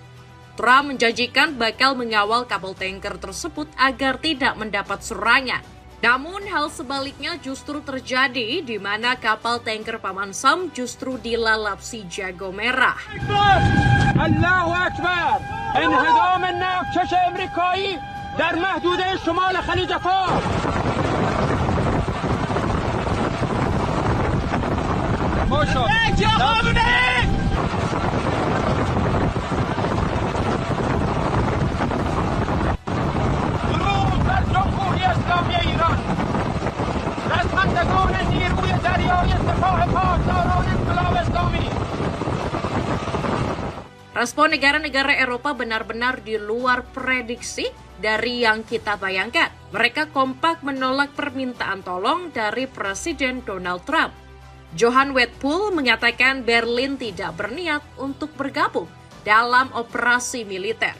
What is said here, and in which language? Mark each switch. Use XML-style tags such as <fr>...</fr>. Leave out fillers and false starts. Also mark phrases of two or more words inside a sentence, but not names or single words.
<id>Trump menjanjikan bakal mengawal kapal tanker tersebut agar tidak mendapat serangan. Namun hal sebaliknya justru terjadi di mana kapal tanker Paman Sam justru dilalap si jago merah.</id> <ar>Allahu Akbar!</ar> <fa>انهدام ناوکش امریکایی در محدوده شمال خلیج فارس. درود بر جمهوری اسلامی ایران. رزمندگان نیروی دریایی سپاه پاسداران انقلاب اسلامی.</fa> <id>Respon negara-negara Eropa benar-benar di luar prediksi dari yang kita bayangkan. Mereka kompak menolak permintaan tolong dari Presiden Donald Trump. Johan Wedpool mengatakan Berlin tidak berniat untuk bergabung dalam operasi militer.</id>